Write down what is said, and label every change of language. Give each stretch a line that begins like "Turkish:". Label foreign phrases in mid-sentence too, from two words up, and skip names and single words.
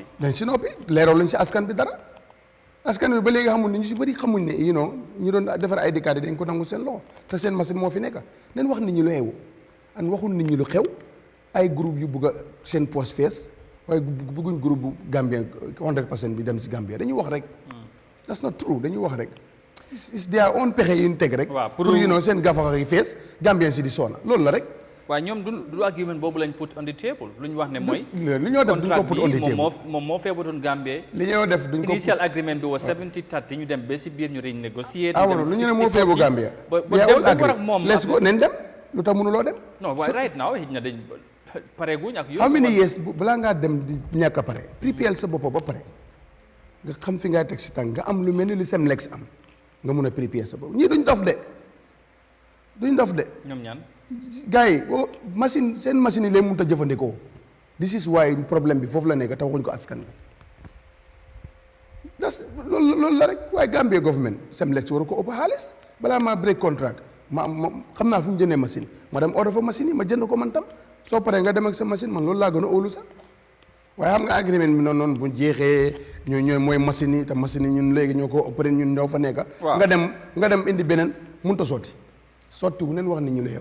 Wolof: leeroo lañ si askan bi dara askan bi ba léegi xamul ni ñu si bëri xamuñ ne ñu doon defar ay ID dañ ko nangu seen loxo te seen machine moo fi nekk nañ wax nit ñi lu xew an waxul nit ñi lu xew ay groupe yu bugg a seen poste fees waaye bëgguñ groupe bu Gambien 100% bi dem si Gambia dañuy wax rek
English: that's not true
Wolof: dañuy wax rek
English: is their own
Wolof: pexe yu ñu teg rek pour seen gafaxa yi fees Gambien si di soona loolu la rek waaye ñoom du argument boobu lañ
English: put on the table
Wolof: lu ñu wax ne mooy li ñoo def duñ ko
English: put on the table
Wolof: moom moo feebatoon Gambie li ñoo def duñ ko
English: initial agreement
Wolof: bi was 70-30 ñu dem ba si biir ñu renégocier lu ñu ne moo feebu Gambia
English: let's go
Wolof: nañ dem lu tax mënuloo dem non waaye
English: right now
Wolof: xëy na dañ pare guñ ak
English: how many years
Wolof: balaa ngaa dem di ñàkk a pare prépare sa bopp ba pare nga xam fi ngay teg si tànk nga am lu mel ni li Semlex am nga mun a prépare sa bopp ñii duñ dof de ñoom ñaan gars yi seen machine yi leen mënut a jëfandikoo
English: this is why
Wolof: problème bi foofu la nekk te waxuñ ko askan bi loolu la rek waaye Gambia government Semlex waru ko ëpp xaalis balaa maa
English: break contract
Wolof: ma xam naa fu mu jëndee machine ma dem order fa machine yi ma jënd ko man tam soo paree nga dem ak sa machine man loolu laa gën a óolu sax waaye xam nga agreement bi noonu bu jeexee ñooy mooy machine yi te machine yi ñun léegi ñoo ko opéré ñun ñoo fa nekk nga dem indi beneen mënut a sotti wu neen wax nit ñi lu xew